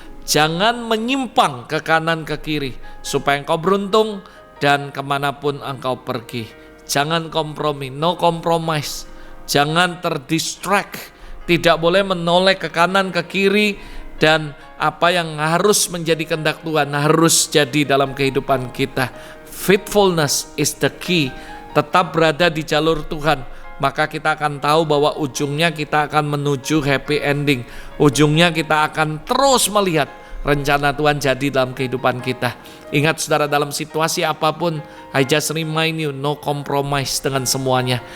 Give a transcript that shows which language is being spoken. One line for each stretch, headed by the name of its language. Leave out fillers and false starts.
Indonesian: Jangan menyimpang ke kanan ke kiri, supaya engkau beruntung dan kemanapun engkau pergi. Jangan kompromi,
English: no compromise.
Indonesian: Jangan terdistract, tidak boleh menoleh ke kanan ke kiri. Dan apa yang harus menjadi kehendak Tuhan harus jadi dalam kehidupan kita.
English: Faithfulness is the key.
Indonesian: Tetap berada di jalur Tuhan, maka kita akan tahu bahwa ujungnya kita akan menuju
English: happy ending.
Indonesian: Ujungnya kita akan terus melihat rencana Tuhan jadi dalam kehidupan kita. Ingat, saudara, dalam situasi apapun,
English: I just remind you, no compromise
Indonesian: dengan semuanya.